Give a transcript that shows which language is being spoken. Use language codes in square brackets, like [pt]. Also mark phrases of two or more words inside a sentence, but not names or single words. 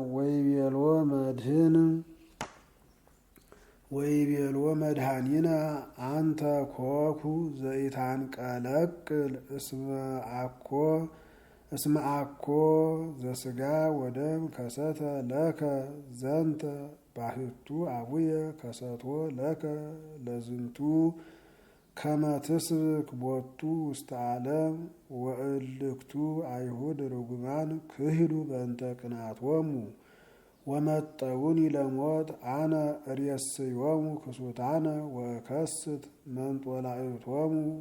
[gez] ወይቤሎ መድኃኒነ አንተ ኮኩ ዘይታንቀለቅል እስመ አኮ እስመ አኮ ዘስጋ ወደም ከሰተ ለከ ዘንተ ባሕቱ አቡየ ከሰቶ ለከ ለዝንቱ ከመ ትስብክ ቦቱ ውስተ ዓለም ወእልክቱ አይሁድ ርጉማን ክሂዱ በእንተ ቅንዓቶሙ ወመጠውኒ ለሞት አነ ርእስዮሙ ክሱታነ ወከስት መንጦላዕቶሙ